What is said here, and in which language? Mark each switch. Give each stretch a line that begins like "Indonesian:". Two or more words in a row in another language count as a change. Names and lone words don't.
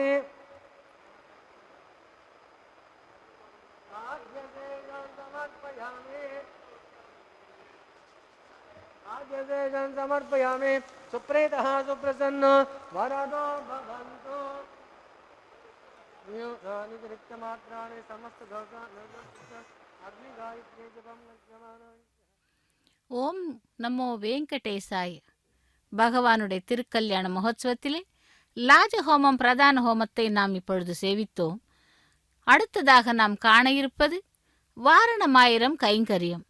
Sanskrit: समर्पयामि सुप्रेतः सुप्रसन्न वरदो भवन्तु नित्यमात्राणि समस्त अग्निगायत्री जपं ॐ नमो वेङ्कटेशाय.
Tamil: பகவானுடைய திருக்கல்யாண மகோத்சவத்திலே லாஜஹோமம் பிரதான ஹோமத்தை நாம் இப்பொழுது சேவித்தோம். அடுத்ததாக நாம் காண இருப்பது வாரணமாயிரம் கைங்கரியம்.